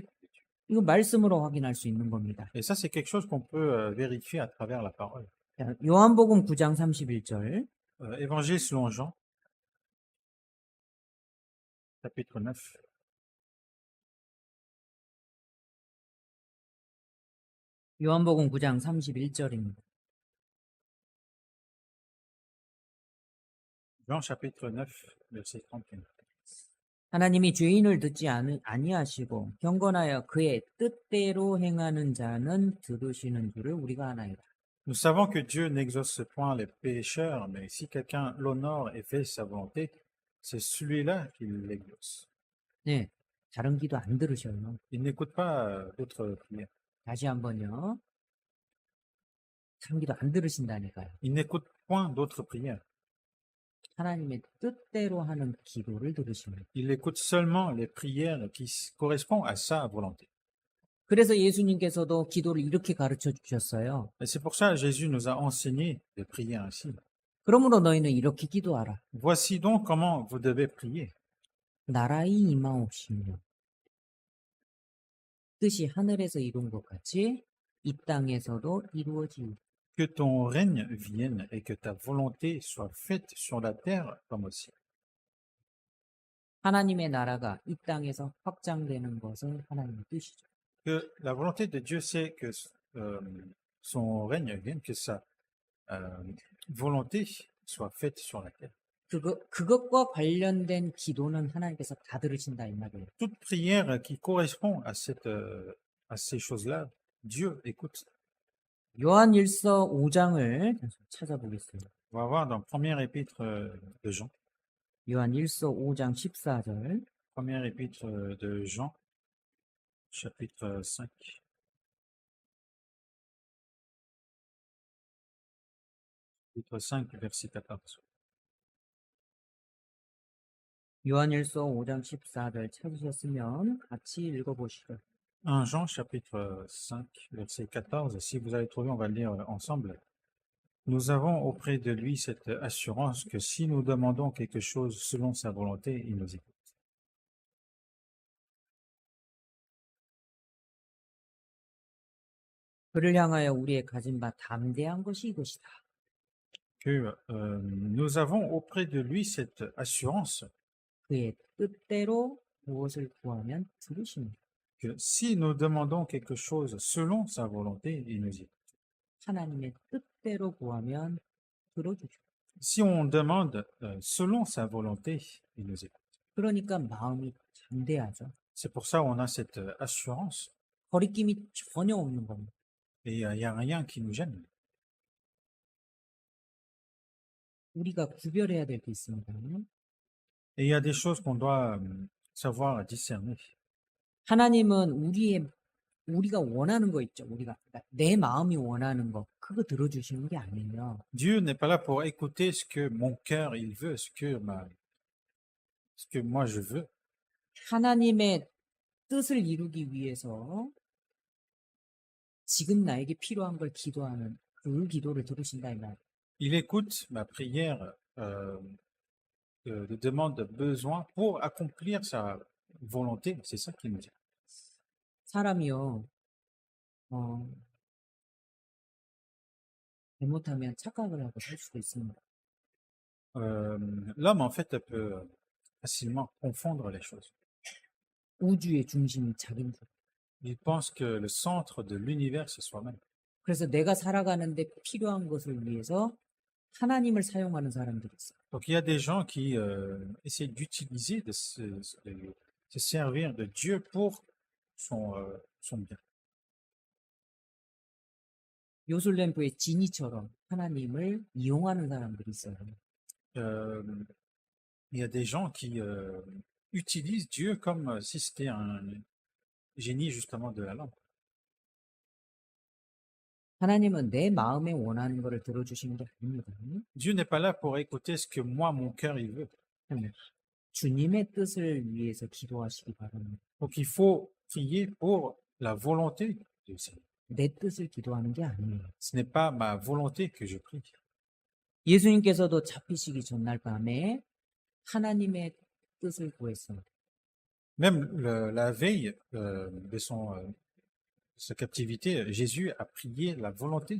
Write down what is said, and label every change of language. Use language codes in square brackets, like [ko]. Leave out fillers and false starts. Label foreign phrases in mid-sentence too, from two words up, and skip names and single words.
[ko] 이거 말씀으로 확인할 수 있는 겁니다. [fr] Et ça, c'est quelque chose qu'on peut vérifier à travers la parole. [ko] 자, 요한복음 9장 31절. [fr] Évangile selon Jean, chapitre 9. [ko] 요한복음 9장 31절입니다. [fr] Jean, chapitre 9, verset 31. [ko] 하나님이 죄인을 듣지 아니하시고 경건하여 그의 뜻대로 행하는 자는 들으시는 줄을 우리가 아나이다. [fr] Nous savons que Dieu n'exauce point les pécheurs, mais si quelqu'un l'honore et fait sa volonté, c'est celui-là qui l'exauce. [ko] 네, 다른 기도 안 들으셔요. [fr] Il n'écoute pas d'autres prières. [ko] 다시 한번요. 다른 기도 안 들으신다니까요. [fr] Il n'écoute point d'autres prières. [ko] 하나님의 뜻대로 하는 기도를 들으십니다. [fr] Il écoute seulement les prières qui correspondent à sa volonté. [ko] 그래서 예수님께서도 기도를 이렇게 가르쳐 주셨어요. [fr] Et c'est pour ça que Jésus nous a enseigné de prier ainsi. [ko] 그러므로 너희는 이렇게 기도하라. [fr] Voici donc comment vous devez prier. [ko] 나라의 임하옵시며 뜻이 하늘에서 이룬 것 같이 이 땅에서도 이루어지리. [fr] Que ton règne vienne et que ta volonté soit faite sur la terre comme au ciel. [ko] 하나님의 나라가 이 땅에서 확장되는 것은 하나님의 뜻이죠. [fr] Que la volonté de Dieu, c'est que son règne vienne, que sa volonté soit faite sur la terre. [ko] 그것과 관련된 기도는 하나님께서 다 들으신다 이 말이에요. [fr] Toute prière qui correspond à ces choses-là, Dieu écoute. [ko] 요한일서 5장을 찾아보겠습니다. [fr] On va voir dans première épître de Jean. [ko] 요한일서 5장 14절. [fr] Première épître de Jean, chapitre 5. Chapitre 5, verset 14. [ko] 요한일서 5장 14절 찾으셨으면 같이 읽어보시죠. [fr] 1 Jean, chapitre 5, verset 14. Si vous avez trouvé, on va le lire ensemble. Nous avons auprès de lui cette assurance que si nous demandons quelque chose selon sa volonté, il nous écoute. [ko] 그를 향하여 우리의 가진 바 담대한 것이 이것이다. [fr] que nous avons auprès de lui cette assurance [ko] 그의 뜻대로 무엇을 구하면 들으십니다. [fr] que si nous demandons quelque chose selon sa volonté, il nous dit. [ko] 하나님의 뜻대로 구하면 들어주죠. [fr] Si on demande selon sa volonté, il nous écoute. [ko] 그러니까 마음이 담대하죠. [fr] C'est pour ça qu'on a cette assurance [ko] 거리낌이 전혀 없는 겁니다. [fr] et il n'y a rien qui nous gêne. [ko] 우리가 구별해야 될 게 있습니다. [fr] Et il y a des choses qu'on doit savoir discerner. [ko] 하나님은 우리가 원하는 거 있죠. 그러니까 내 마음이 원하는 거 그거 들어주시는 게 아니에요. [fr] Dieu n'est pas là pour écouter ce que mon cœur il veut, ce que moi je veux. [ko] 하나님의 뜻을 이루기 위해서 지금 나에게 필요한 걸 기도하는 그 기도를 들으신다 이 말. [fr] Il écoute ma prière de demande de besoin pour accomplir sa volonté. C'est ça qu'il nous dit. [ko] 사람이요, 잘못하면 착각을 하고 살 수도 있습니다. [fr] L'homme, en fait, peut facilement confondre les choses. [ko] 우주의 중심이 자기인 줄. [fr] Il pense que le centre de l'univers, c'est soi-même. [ko] 그래서 내가 살아가는데 필요한 것을 위해서 하나님을 사용하는 사람들이 있어요. [fr] Donc, il y a des gens qui essaient d'utiliser, de se servir de Dieu pour son bien. [ko] 요술램프의 지니처럼 하나님을 이용하는 사람들이 있어요. [fr] Il y a des gens qui utilisent Dieu comme si c'était un génie justement de la lampe. [ko] 하나님은 내 마음에 원하는 것을 들어주시는 게 아닙니다. [fr] Dieu n'est pas là pour écouter ce que moi, mon cœur, il veut. [ko] 주님의 뜻을 위해서 기도하시기 바랍니다. [fr] Donc, il faut prier pour la volonté du Seigneur. [ko] 내 뜻을 기도하는 게 아니에요. [fr] Ce n'est pas ma volonté que je prie. [ko] 예수님께서도 잡히시기 전날 밤에 하나님의 뜻을 구했어요. [fr] Même la veille sa captivité, Jésus a prié la volonté.